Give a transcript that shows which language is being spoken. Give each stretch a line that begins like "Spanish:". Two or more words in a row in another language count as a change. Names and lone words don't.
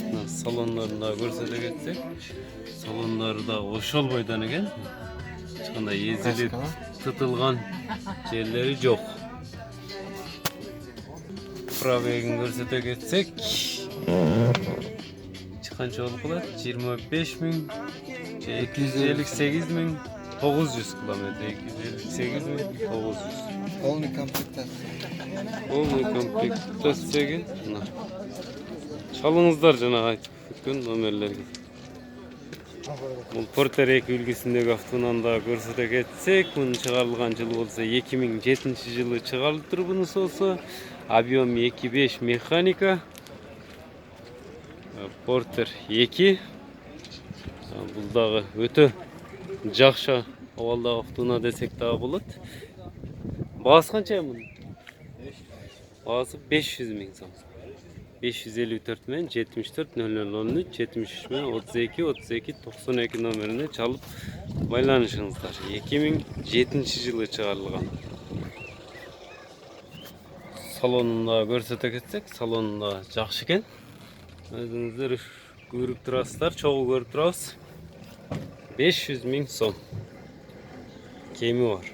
Kyrgyz: Салондорун да көрсөтө кетсек, салондору да ошол бойдон экен. Эч кандай эзилип тытылган жерлери жок. Пробегин көрсөтө кетсек, канча болуп калат? 25 мың, 258 мың 900 километр, 258 мың 900.
Russian: Полный комплектация. Полный комплектация.
Kyrgyz: Чалыңыздар жана айтып өткөн номерлерге. Бул Портер 2 үлгүсүндөгү автоунааны да көрсөтө кетсек, мунун чыгарылган жылы болсо 2007 жылы чыгарылыптыр. Бунусу болсо объем 2.5 механика. Портер 2. Бул дагы өтө жакшы абалдагы автоунаа десек дагы болот.
Kazakh: Бағасы қанша мұның? Бағасы 500 мың сом.
Kyrgyz: 554 мен 74 0013 73 мен 32 32 92 номеріне чалып байланышыңыздар. 2007 жылы чыгарылган. Салонунда көрсөтө кетсек, салонунда жакшы экен. Өзүңүздөр көрүп турасыздар, чогуу көрүп турабыз. 500 мың сом кеми бар.